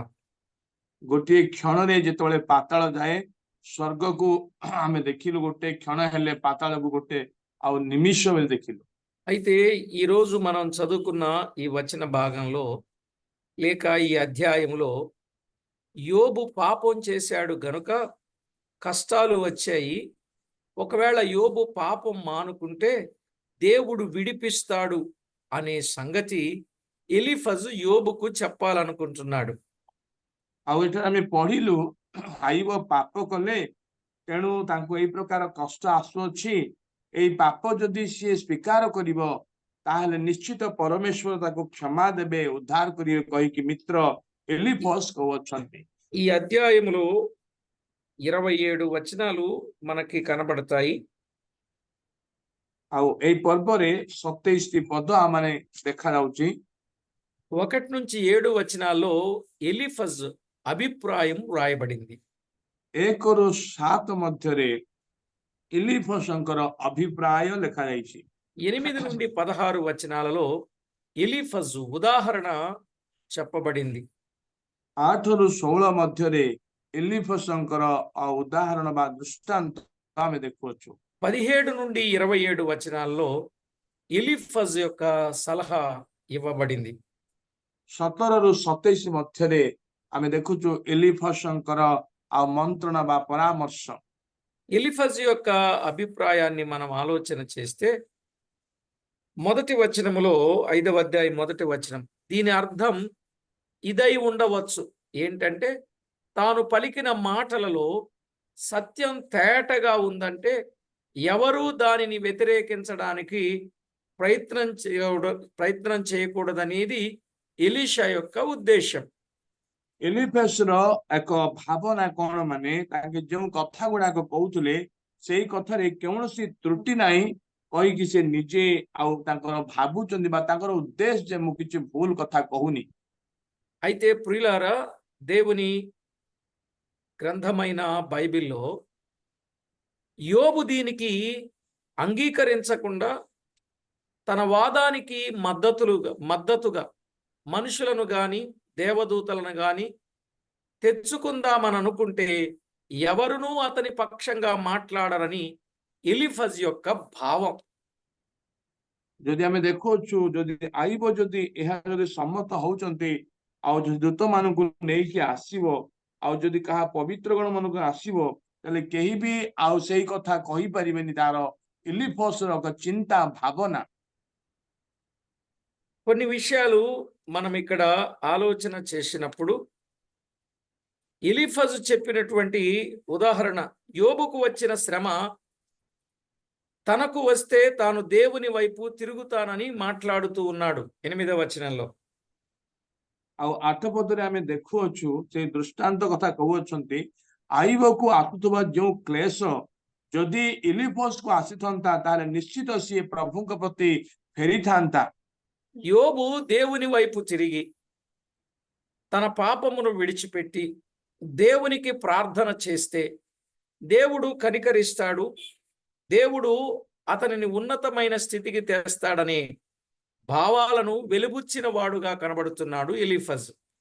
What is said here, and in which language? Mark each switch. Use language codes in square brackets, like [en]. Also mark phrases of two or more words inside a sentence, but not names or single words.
[or] ଗୋଟିଏ କ୍ଷଣରେ ଯେତେବେଳେ ପାତାଳ ଯାଏ ସ୍ୱର୍ଗକୁ ଆମେ ଦେଖିଲୁ, ଗୋଟେ କ୍ଷଣ ହେଲେ ପାତାଳକୁ ଗୋଟେ ଆଉ ନିମିଷ ବେଳେ ଦେଖିଲୁ। [te] అయితే ఈరోజు మనం చదువుకున్న ఈ వచన భాగంలో లేక ఈ అధ్యాయంలో యోబు పాపం చేశాడు గనుక కష్టాలు వచ్చాయి. ఒకవేళ యోబు పాపం మానుకుంటే దేవుడు విడిపిస్తాడు అనే సంగతి ఎలీఫజు యోబుకు చెప్పాలనుకుంటున్నాడు. [or] ଆଉ ଏଠାରେ ଆମେ ପଢିଲୁ ଆଇବ ପାପ କଲେ ତେଣୁ ତାଙ୍କୁ ଏଇ ପ୍ରକାର କଷ୍ଟ ଆସୁଅଛି, ଏଇ ପାପ ଯଦି ସିଏ ସ୍ୱୀକାର କରିବ ତାହେଲେ ନିଶ୍ଚିତ ପରମେଶ୍ୱର ତାକୁ କ୍ଷମା ଦେବେ, ଉଦ୍ଧାର କରିବେ କହିକି ମିତ୍ର ଏଲିଫସ୍ କହୁଅଛନ୍ତି। [te] ఈ అధ్యాయములో 27 వచనాలు మనకి కనబడతాయి. [or] ଆଉ ଏଇ ପର୍ବରେ 27ଟି ପଦ ଆମମାନେ ଦେଖାଯାଉଛି। [te] 1 నుంచి 7 వచనాల్లో ఎలీఫజ్ అభిప్రాయం వ్రాయబడింది. [or] 1ରୁ 7 ମଧ୍ୟରେ ଏଲିଫସଙ୍କର ଅଭିପ୍ରାୟ ଲେଖାଯାଇଛି। [te] 8 నుండి 16 వచనాలలో ఎలీఫజ్ ఉదాహరణ చెప్పబడింది. [or] 8ରୁ 16 ମଧ୍ୟରେ ଏଲିଫସଙ୍କର ଉଦାହରଣ ବା ଦୃଷ୍ଟାନ୍ତ ଆମେ ଦେଖୁଅଛୁ। [te] 17 నుండి 27 వచనాల్లో ఎలీఫజ్ యొక్క సలహా ఇవ్వబడింది. [or] 17ରୁ 27 ମଧ୍ୟରେ ଆମେ ଦେଖୁଛୁ ଏଲିଫସଙ୍କର ମନ୍ତ୍ରଣା ବା ପରାମର୍ଶ। [te] ఎలీఫజ్ యొక్క అభిప్రాయాన్ని మనం ఆలోచన చేస్తే మొదటి వచనములో 5వ అధ్యాయం మొదటి వచనం, దీని అర్థం ఇదై ఉండవచ్చు. ఏంటంటే తాను పలికిన మాటలలో సత్యం తేటగా ఉందంటే ఎవరూ దానిని వ్యతిరేకించడానికి ప్రయత్నం చేయకూడదనేది ఎలీషా యొక్క ఉద్దేశం. [or] ଏଲିଫସର ଏକ ଭାବନା କଣ, ମାନେ ତାଙ୍କେ ଯେଉଁ କଥା ଗୁଡାକ କହୁଥିଲେ ସେଇ କଥାରେ କୌଣସି ତ୍ରୁଟି ନାହିଁ କହିକି ସେ ନିଜେ ଆଉ ତାଙ୍କର ଭାବୁଛନ୍ତି ବା ତାଙ୍କର ଉଦ୍ଦେଶ୍ୟ ଯେ ମୁଁ କିଛି ଭୁଲ କଥା କହୁନି। [te] అయితే ప్రియులారా, దేవుని గ్రంథమైన బైబిల్లో యోబు దీనికి అంగీకరించకుండా తన వాదానికి మద్దతుగా మనుషులను గాని దేవదూతలను గాని తెచ్చుకుందామని అనుకుంటే ఎవరునూ అతని పక్షంగా మాట్లాడరని ఎలీఫజ్ యొక్క భావం. [or] ଯଦି ଆମେ ଦେଖୁଛୁ, ଯଦି ଆଇବ ଯଦି ଏହା ଯଦି ସମ୍ମତ ହଉଛନ୍ତି ଆଉ ଯଦି ଦୂତ ମାନଙ୍କୁ ନେଇକି ଆସିବ ଆଉ ଯଦି କାହା ପବିତ୍ର ଗଣ ମାନଙ୍କୁ ଆସିବ ତାହେଲେ କେହି ବି ଆଉ ସେଇ କଥା କହିପାରିବେନି। ତାର ଏଲିଫସର ఒక ଚିନ୍ତା ଭାବନା। [te] కొన్ని విషయాలు మనం ఇక్కడ ఆలోచన చేసినప్పుడు ఎలీఫజ్ చెప్పినటువంటి ఉదాహరణ, యోబుకు వచ్చిన శ్రమ తనకు వస్తే తాను దేవుని వైపు తిరుగుతానని మాట్లాడుతూ ఉన్నాడు 8వ వచనంలో. [or] ଆଉ 8 ପଦରେ ଆମେ ଦେଖୁଅଛୁ ସେଇ ଦୃଷ୍ଟାନ୍ତ କଥା କହୁଅଛନ୍ତି, ଆଇବକୁ ଆସୁଥିବା ଯେଉଁ କ୍ଲେଶ ଯଦି ଏଲିଫସକୁ ଆସିଥାନ୍ତା ତାହେଲେ ନିଶ୍ଚିତ ସିଏ ପ୍ରଭୁଙ୍କ ପ୍ରତି ଫେରିଥାନ୍ତା। [te] యోబు దేవుని వైపు తిరిగి తన పాపమును విడిచిపెట్టి దేవునికి ప్రార్థన చేస్తే దేవుడు కనికరిస్తాడు, దేవుడు అతనిని ఉన్నతమైన స్థితికి తెస్తాడనే భావాలను వెలుబుచ్చిన వాడుగా కనబడుతున్నాడు ఎలీఫజ్.